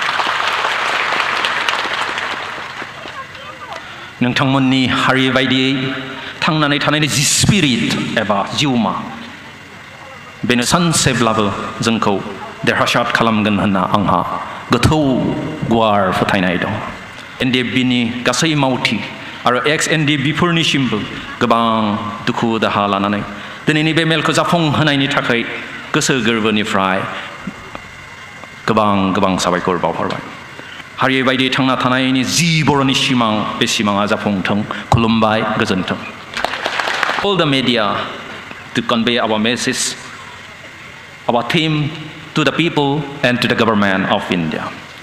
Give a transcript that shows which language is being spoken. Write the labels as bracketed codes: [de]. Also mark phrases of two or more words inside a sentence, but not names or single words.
[brx] नोंथांमोननि हारि बायदियै थांनानै थानायनि [en] the spirit [brx] एबा जिउमा बेनो सानसेब्लाबो जोंखौ देरहासार खालामगोन होनना आंहा गोथौ गुवार फोथायनाय दं एनडिएफबिनि गासै मावथि आरो एक्स एनडिएफबिफोरनिसिमबो गोबां दुखु दाहा लानानै दिनैनि बे मेलखौ जाफुंहोनायनि थाखाय गोसो गोरबोनिफ्राय गोबां साबायखर बावहरबाय हारि बायदि थांना थानायनि जि बर'नि सिमां बे सिमाङा जाफुंथों खुलुमबाय गोजोन्थों [en] all the media to convey our message our theme to the people and to the government of India